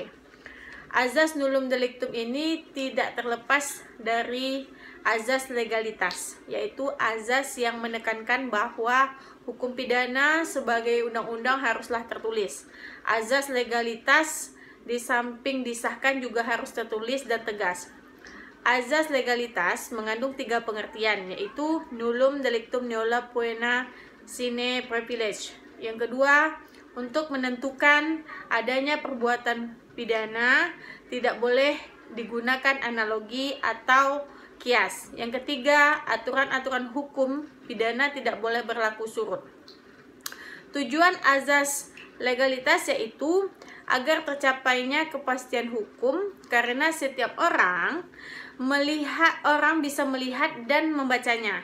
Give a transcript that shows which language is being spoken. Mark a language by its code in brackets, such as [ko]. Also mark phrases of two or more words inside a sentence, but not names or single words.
[id] Azas [la] nullum delictum [id] ini tidak terlepas dari azas legalitas, yaitu azas yang menekankan bahwa hukum pidana sebagai undang-undang haruslah tertulis. Azas legalitas di samping disahkan juga harus tertulis dan tegas. Azas legalitas mengandung 3 pengertian, yaitu [la] nullum delictum nulla poena sine privilege. [id] Yang kedua, untuk menentukan adanya perbuatan pidana tidak boleh digunakan analogi atau kias. Yang ketiga, aturan-aturan hukum pidana tidak boleh berlaku surut. Tujuan azas legalitas yaitu agar tercapainya kepastian hukum karena setiap orang bisa melihat dan membacanya.